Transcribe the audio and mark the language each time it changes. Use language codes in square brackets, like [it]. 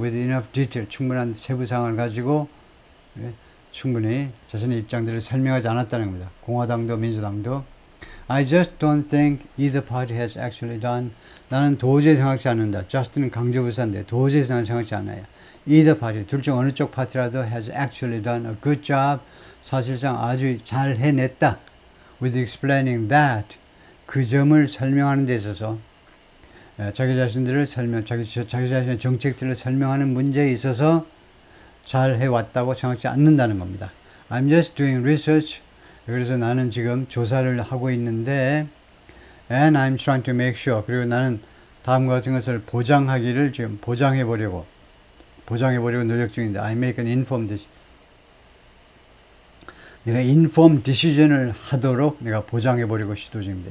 [en] With enough detail, [ko] 충분한 세부사항을 가지고 충분히 자신의 입장들을 설명하지 않았다는 겁니다. 공화당도 민주당도 [en] I just don't think either party has actually done. [ko] 나는 도저히 생각지 않는다. just는 강조부사인데 도저히 생각지 않아요. [en] either party, [ko] 둘 중 어느 쪽 파티라도 [en] has actually done a good job. [ko] 사실상 아주 잘 해냈다. [en] with explaining that. [ko] 그 점을 설명하는 데 있어서 자기 자신의 정책들을 설명하는 문제에 있어서 잘 해왔다고 생각지 않는다는 겁니다. [en] I'm just doing research. [ko] 그래서 나는 지금 조사를 하고 있는데 [en] and I'm trying to make sure [ko] 그리고 나는 다음과 같은 것을 보장하기를 지금 보장해보려고 노력 중인데 [en] I make an informed decision [ko] 내가 informed decision을 하도록 내가 보장해보려고 시도 중입니다.